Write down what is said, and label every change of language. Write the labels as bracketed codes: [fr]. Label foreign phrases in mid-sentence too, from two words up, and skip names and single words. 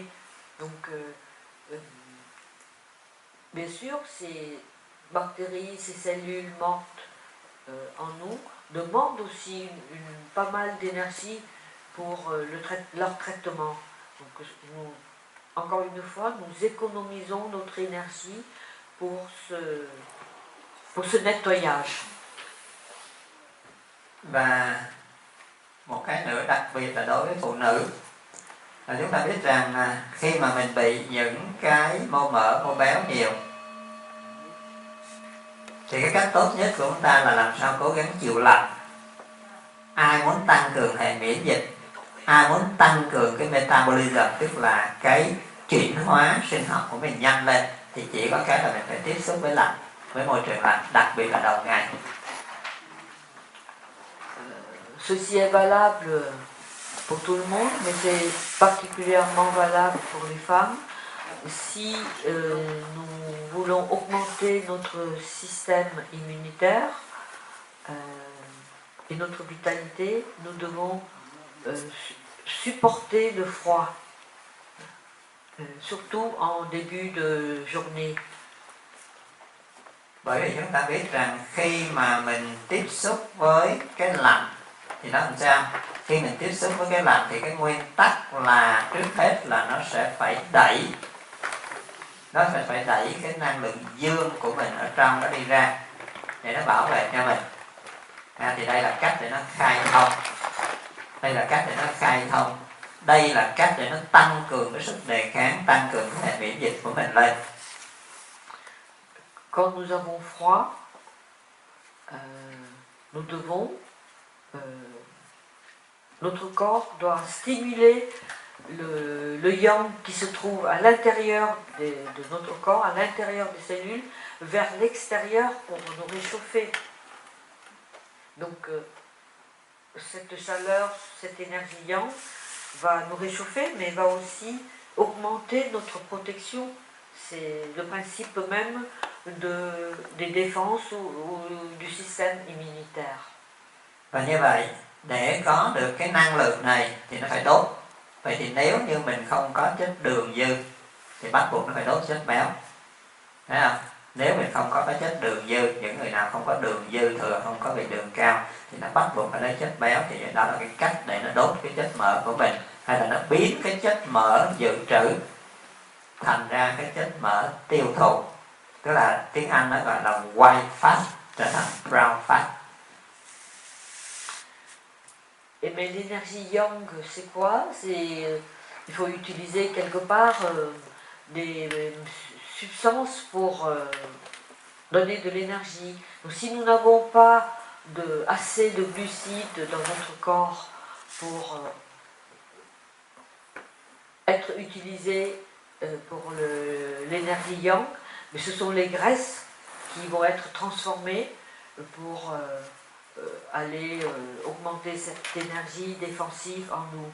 [fr] Donc, bien sûr, ces bactéries, ces cellules mortes en nous demandent aussi pas mal d'énergie pour leur traitement. Donc, encore une fois, nous économisons notre énergie pour ce nettoyage. [vi] Và một cái nữa đặc biệt là đối với phụ nữ, là chúng ta biết rằng khi mà mình bị những cái mô mỡ, mô béo nhiều thì cái cách tốt nhất của chúng ta là làm sao cố gắng chịu lạnh. Ai muốn tăng cường hệ miễn dịch, ai muốn tăng cường cái metabolism, tức là cái chuyển hóa sinh học của mình nhanh lên, thì chỉ có cái là mình phải tiếp xúc với lạnh, với môi trường lạnh, đặc biệt là đầu ngày. [fr] Ceci est valable pour tout le monde, mais c'est particulièrement valable pour les femmes. Si nous voulons augmenter notre système immunitaire et notre vitalité, nous devons supporter le froid, surtout en début de journée. [vi] Bởi vì chúng ta biết rằng khi mà mình tiếp xúc với cái lạnh thì nó làm sao? Khi mình tiếp xúc với cái lạnh thì cái nguyên tắc là trước hết là nó sẽ phải đẩy cái năng lượng dương của mình ở trong nó đi ra để nó bảo vệ cho mình. Thì đây là cách để nó khai thông. Đây là cách để nó tăng cường cái sức đề kháng, tăng cường cái hệ miễn dịch của mình lên. [fr] Quand nous avons froid, nous devons, notre corps doit stimuler le yang qui se trouve à l'intérieur de notre corps, à l'intérieur des cellules, vers l'extérieur pour nous réchauffer. Donc cette chaleur, cette énergie yang va nous réchauffer, mais va aussi augmenter notre protection. C'est le principe même des défenses ou du système immunitaire. [vi] Và như vậy, để có được cái năng lượng này thì nó phải đốt. Vậy thì nếu như mình không có chất đường dư thì bắt buộc nó phải đốt chất béo. Thấy không? Nếu mình không có cái chất đường dư, những người nào không có đường dư thừa, không có bị đường cao thì nó bắt buộc phải lấy chất béo, thì đó là cái cách để nó đốt cái chất mỡ của mình, hay là nó biến cái chất mỡ dự trữ thành ra cái chất mỡ tiêu thụ. Tức là tiếng Anh nó gọi là [en] white fat [vi] trở thành [en] brown fat. [fr] Et mais l'énergie yang, c'est quoi? Il faut utiliser quelque part des substances pour donner de l'énergie. Donc si nous n'avons pas assez de glucides dans notre corps pour être utilisés pour l'énergie yang, mais ce sont les graisses qui vont être transformées pour aller augmenter cette énergie défensive en nous.